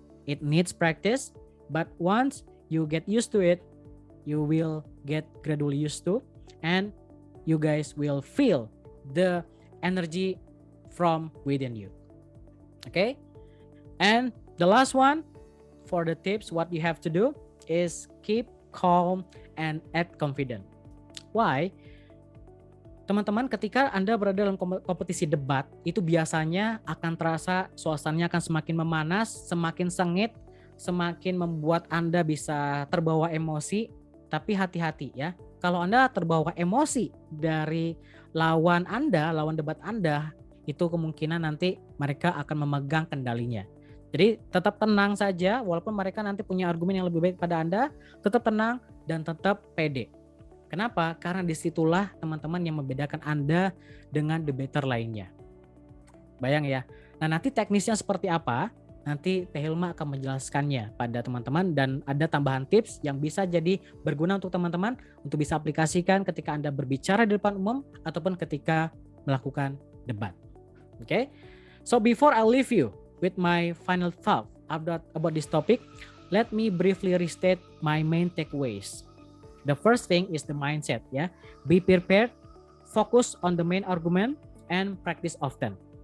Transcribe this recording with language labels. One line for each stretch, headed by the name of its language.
English: It needs practice, but once you get used to it, you will get gradually used to, and you guys will feel the energy from within you. Okay, and the last one for the tips, what you have to do is keep calm and act confident. Why?
Indonesian: Teman-teman, ketika Anda berada dalam kompetisi debat, itu biasanya akan terasa suasananya akan semakin memanas, semakin sengit, semakin membuat Anda bisa terbawa emosi. Tapi hati-hati ya, kalau Anda terbawa emosi dari lawan Anda, lawan debat Anda, itu kemungkinan nanti mereka akan memegang kendalinya. Jadi tetap tenang saja, walaupun mereka nanti punya argumen yang lebih baik pada Anda, tetap tenang dan tetap pede. Kenapa? Karena disitulah teman-teman yang membedakan Anda dengan debater lainnya. Bayang ya. Nah, nanti teknisnya seperti apa? Nanti Teh Hilma akan menjelaskannya pada teman-teman, dan ada tambahan tips yang bisa jadi berguna untuk teman-teman untuk bisa aplikasikan ketika Anda berbicara di depan umum ataupun ketika melakukan debat.
English: Okay? So before I leave you with my final thought about this topic, let me briefly restate my main takeaways. The first thing is the mindset, ya. Be prepared, focus on the main argument, and practice often.